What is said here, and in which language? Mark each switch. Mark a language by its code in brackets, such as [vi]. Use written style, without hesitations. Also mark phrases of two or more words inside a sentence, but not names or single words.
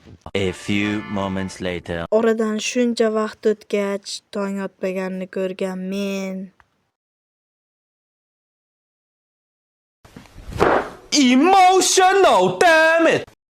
[en] A few moments later. [uz] Oradan shuncha vaqt o'tgach, tong otmaganini ko'rgan men [en] Emotional, damn it!